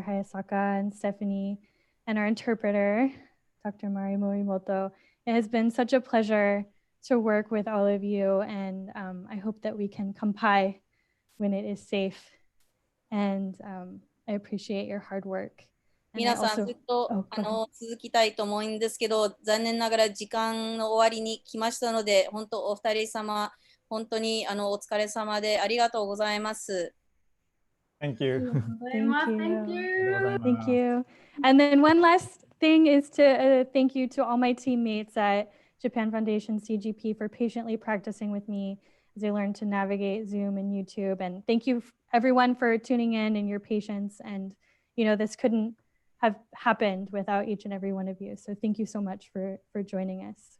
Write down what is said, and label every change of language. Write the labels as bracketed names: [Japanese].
[English] Hayasaka and Stephanie, and our interpreter, Dr. Mari Morimoto. It has been such a pleasure to work with all of you, and I hope that we can kampai when it is safe. And I appreciate your hard work. [Japanese] 皆さんずっと続きたいと思うんですけど、残念ながら時間の終わりに来ましたので、本当お二人様、本当にお疲れ様でありがとうございます。 [English] Thank you. Thank you. Thank you. And then one last thing is to thank you to all my teammates at Japan Foundation CGP for patiently practicing with me as I learned to navigate Zoom and YouTube. And thank you everyone for tuning in and your patience. And you know, this couldn't have happened without each and every one of you. So thank you so much for joining us.